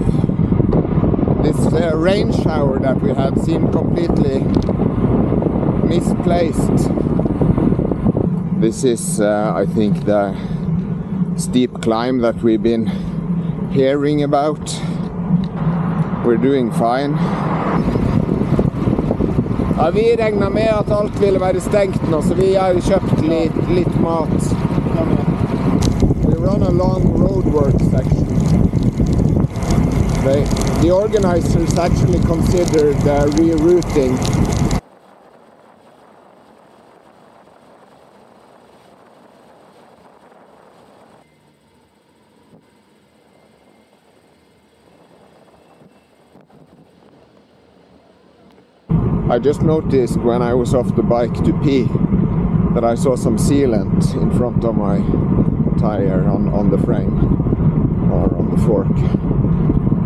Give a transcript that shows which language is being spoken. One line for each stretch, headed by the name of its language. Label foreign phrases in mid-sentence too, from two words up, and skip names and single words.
English: This rain shower that we had seemed completely misplaced. This is, I think, the steep climb that we've been hearing about. We're doing fine.
Norwegian: Ja, vi regner med at alt ville være stengt nå, så vi har kjøpt litt mat.
English: We run a long roadwork section. The organizers actually considered rerouting. I just noticed when I was off the bike to pee that I saw some sealant in front of my tire on the frame or on the fork.